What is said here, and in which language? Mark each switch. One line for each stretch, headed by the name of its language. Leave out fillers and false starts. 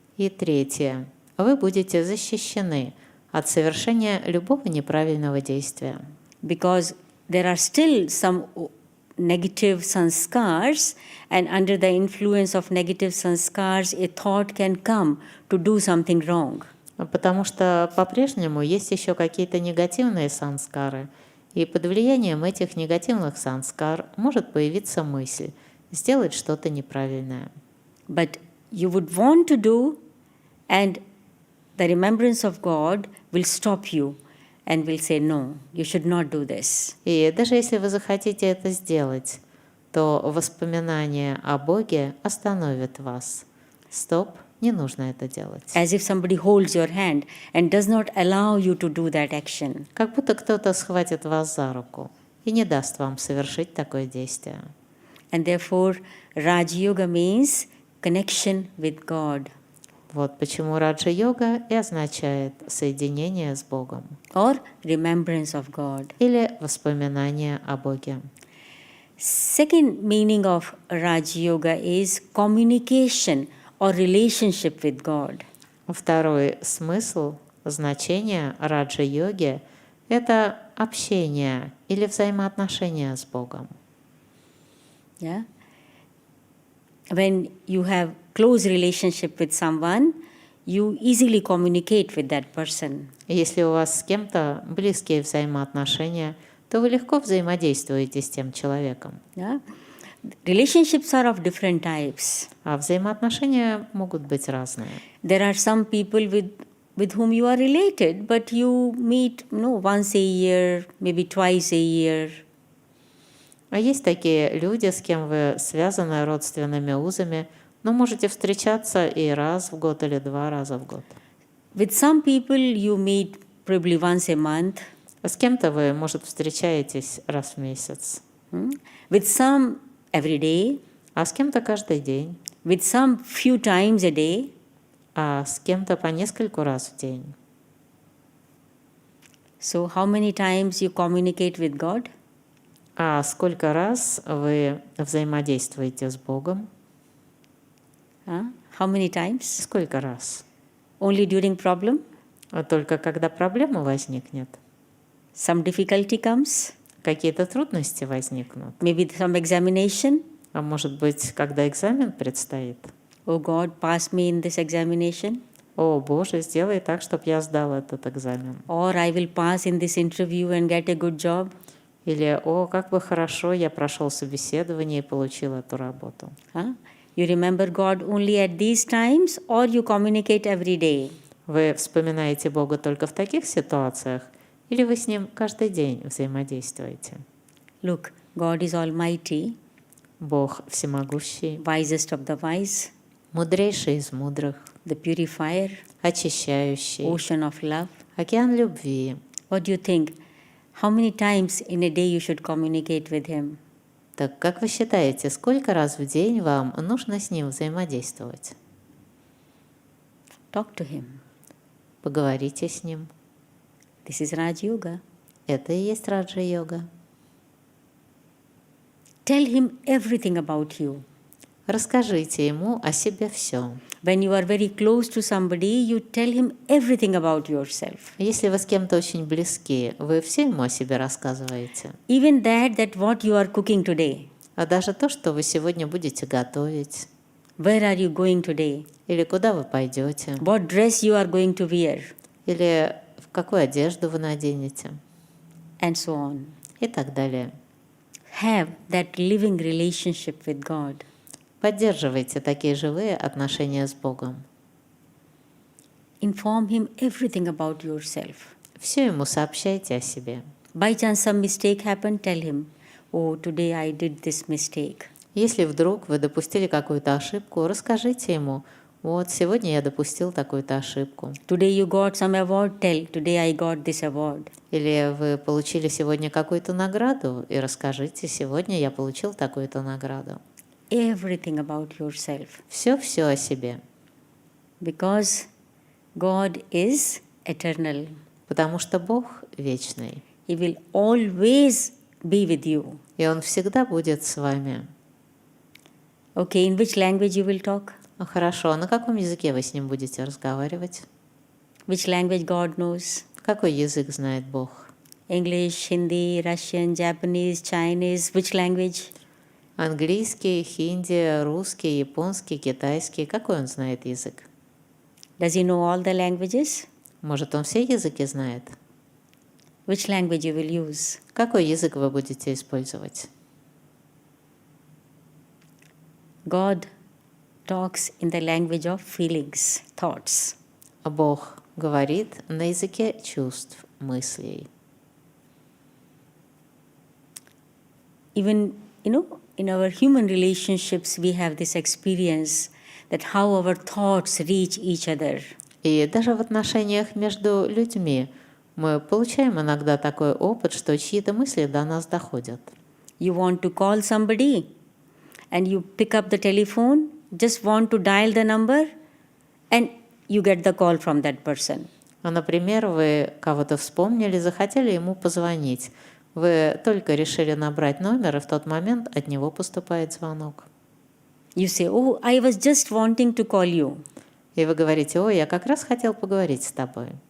Russian: И третье. Вы будете защищены от совершения любого неправильного действия.
English: Because there are still some negative sanskars, and under the influence of negative sanskars, a thought can come to do something wrong.
Russian: Потому что по-прежнему есть еще какие-то негативные санскары, и под влиянием этих негативных санскар может появиться мысль сделать что-то неправильное.
English: But you would want to do, and the remembrance of God will stop you and will say, no, you should not do this.
Russian: И даже если вы захотите это сделать, то воспоминание о Боге остановит вас. Стоп, не нужно это делать.
English: As if somebody holds your hand and does not allow you to do that action.
Russian: Как будто кто-то схватит вас за руку и не даст вам совершить такое действие.
English: And therefore, Raja-yoga means connection with God.
Russian: Вот почему Раджа-йога и означает соединение с Богом.
English: Or remembrance of God.
Russian: Или воспоминание о Боге.
English: Second meaning of Raja-yoga is communication or relationship with God.
Russian: Второй смысл, значение Раджа-йоги – это общение или взаимоотношения с Богом.
English: Yeah? When you have close relationship with someone, you easily communicate with that person.
Russian: Если у вас с кем-то близкие взаимоотношения, то вы легко взаимодействуете с тем человеком.
English: Yeah? Relationships are of different types.
Russian: А взаимоотношения могут быть разные.
English: There are some people with whom you are related, but you meet once a year, maybe twice a year.
Russian: А есть такие люди, с кем вы связаны родственными узами, но можете встречаться и раз в год или 2 раза в год.
English: With some people you meet probably once a month.
Russian: А с кем-то вы, может, встречаетесь раз в месяц.
English: With some every day.
Russian: А с кем-то каждый день.
English: With some few times a day.
Russian: А с кем-то по нескольку раз в день.
English: So how many times you communicate with God?
Russian: А сколько раз вы взаимодействуете с Богом?
English: How many times?
Russian: Сколько раз?
English: Only during problem?
Russian: А только когда проблема возникнет.
English: Some difficulty comes?
Russian: Какие-то трудности возникнут.
English: Maybe some examination?
Russian: А может быть, когда экзамен предстоит?
English: Oh God, pass me in this examination.
Russian: О, Боже, сделай так, чтобы я сдал этот экзамен.
English: Or I will pass in this interview and get a good job.
Russian: Или, о, как бы хорошо я прошел собеседование и получил эту работу.
English: You remember God only at these times, or you communicate every day?
Russian: Вы вспоминаете Бога только в таких ситуациях, или вы с Ним каждый день взаимодействуете?
English: Look, God is almighty.
Russian: Бог всемогущий,
English: Wisest of the wise.
Russian: мудрейший из мудрых,
English: The purifier.
Russian: очищающий,
English: Ocean of love.
Russian: океан любви.
English: What do you think? How many times in a day you should communicate with Him?
Russian: Так как вы считаете, сколько раз в день вам нужно с Ним взаимодействовать?
English: Talk to Him.
Russian: Поговорите с Ним.
English: This is Raja-yoga.
Russian: Это и есть Раджа-йога.
English: Tell Him everything about you.
Russian: Расскажите Ему о себе все.
English: When you are very close to somebody, you tell him everything about yourself.
Russian: Если вы с кем-то очень близки, вы все Ему о себе рассказываете.
English: Even that what you are cooking today.
Russian: А даже то, что вы сегодня будете готовить.
English: Where are you going today?
Russian: Или куда вы пойдете.
English: What dress you are going to wear?
Russian: Или в какую одежду вы наденете.
English: And so on.
Russian: И так далее.
English: Have that living relationship with God.
Russian: Поддерживайте такие живые отношения с Богом.
English: Inform Him everything about yourself.
Russian: Все Ему сообщайте о себе.
English: By chance some mistake happened, tell Him, oh, today I did this mistake.
Russian: Если вдруг вы допустили какую-то ошибку, расскажите Ему, вот сегодня я допустил такую-то ошибку.
English: Today you got some award, tell, today I got this award.
Russian: Или вы получили сегодня какую-то награду, и расскажите, сегодня я получил такую-то награду.
English: Everything about yourself.
Russian: Все о себе.
English: Because God is eternal.
Russian: Потому что Бог вечный.
English: He will always be with you.
Russian: И Он всегда будет с вами.
English: Okay, in which language you will talk?
Russian: Хорошо, а на каком языке вы с Ним будете разговаривать?
English: Which language God knows?
Russian: Какой язык знает Бог?
English: English, Hindi, Russian, Japanese, Chinese, which language?
Russian: Английский, хинди, русский, японский, китайский. Какой Он знает язык?
English: Does he know all the languages?
Russian: Может, Он все языки знает?
English: Which language you will use?
Russian: Какой язык вы будете использовать?
English: God talks in the language of feelings, thoughts.
Russian: Бог говорит на языке чувств, мыслей.
English: Even, in our human relationships, we have this experience that how our thoughts reach each other.
Russian: И даже в отношениях между людьми мы получаем иногда такой опыт, что чьи-то мысли до нас доходят.
English: You want to call somebody and you pick up the telephone, just want to dial the number and you get the call from that person.
Russian: Например, вы кого-то вспомнили, захотели ему позвонить. Вы только решили набрать номер, и в тот момент от него поступает звонок.
English: You say, oh, I was just wanting to call you.
Russian: И вы говорите: ой, я как раз хотел поговорить с тобой.